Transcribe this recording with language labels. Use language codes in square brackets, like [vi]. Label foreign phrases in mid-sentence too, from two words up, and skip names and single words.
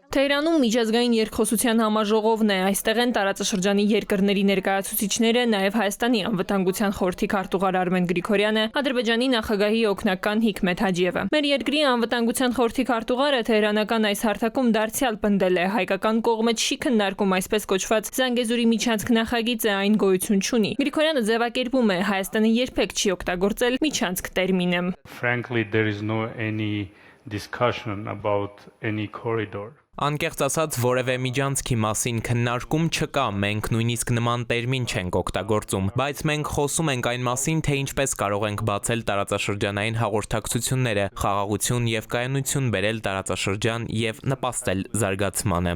[hy] Թեհրանում միջազգային երկխոսության համաժողովն է, այստեղ են տարածաշրջանի երկրների ներկայացուցիչները, նաև Հայաստանի անվտանգության խորհրդի քարտուղար Արմեն Գրիգորյանը, Ադրբեջանի նախագահի օգնական Հիկմետ Հաջիևը։ Մեր երկրի անվտանգության խորհրդի քարտուղարը թեհրանական այս հարթակում դարձյալ պնդել է, հայկական կողմը չի քննարկում այսպես կոչված Զանգեզուրի միջանցք նախագիծը, այն գոյություն չունի։ Գրիգորյանը ձևակերպում է, Հայաստանը երբեք չի օգտագործել միջանցք տերմինը։ [en] Frankly, there is no any discussion about any corridor. [hy] Անկեղծ ասած, որևէ միջանցքի մասին քննարկում չկա, մենք նույնիսկ նման տերմին չենք օգտագործում, բայց մենք խոսում ենք այն մասին, թե ինչպես կարող ենք բացել տարածաշրջանային հաղորդակցությունները, խաղաղություն եւ կայունություն բերել տարածաշրջան եւ նպաստել զարգացմանը։